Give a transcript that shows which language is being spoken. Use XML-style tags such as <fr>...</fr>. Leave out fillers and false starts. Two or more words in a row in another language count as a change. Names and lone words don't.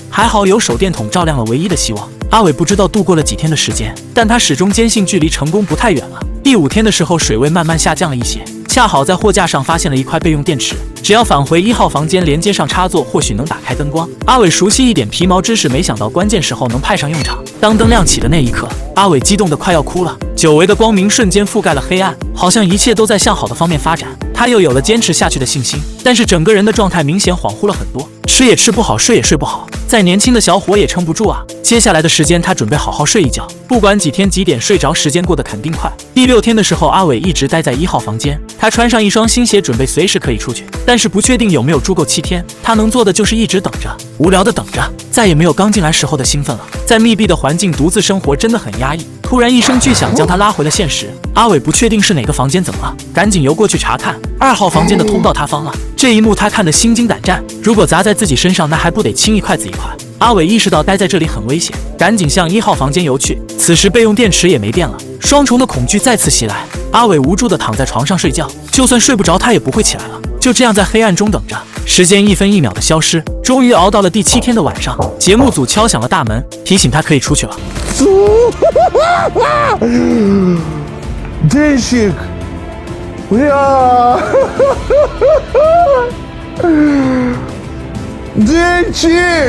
<zh>還好有手電筒照亮了唯一的希望。阿偉不知道度過了幾天的時間，但他始終堅信距離成功不太遠了。第5天的時候，水位慢慢下降了一些，恰好在貨架上發現了一塊備用電池，只要返回1號房間，連接上插座，或許能打開燈光。阿偉熟悉一點皮毛知識，沒想到關鍵時候能派上用場。當燈亮起的那一刻，阿偉激動得快要哭了。久違的光明瞬間覆蓋了黑暗，好像一切都在向好的方面發展。他又有了堅持下去的信心，但是整個人的狀態明顯恍惚了很多，吃也吃不好，睡也睡不好，再年輕的小伙也撐不住啊。接下來的時間，他準備好好睡一覺，不管幾天幾點睡着，時間過得肯定快。第6天的時候，阿偉一直待在1號房間，他穿上一雙新鞋，準備隨時可以出去，但是不確定有沒有住夠7天。他能做的就是一直等着，無聊的等着，再也沒有剛進來時候的興奮了。在密闭的環境獨自生活真的很壓抑。突然一聲巨響將他拉回了現實。阿偉不確定是哪個房間怎麼了，趕緊游過去查看。2號房间的通道塌方了，這一幕他看得心驚膽戰。如果砸在自己身上，那還不得青一塊紫一塊。阿偉意識到待在這裡很危險，趕緊向1號房間游去。此時備用電池也沒電了，雙重的恐懼再次襲來。阿偉無助地躺在床上睡覺，就算睡不着他也不會起來了，就這樣在黑暗中等着。時間一分一秒的消失，終於熬到了第7天的晚上，節目組敲響了大門，提醒他可以出去了。</zh> <ru>Денщик, бля, Денщик。</ru>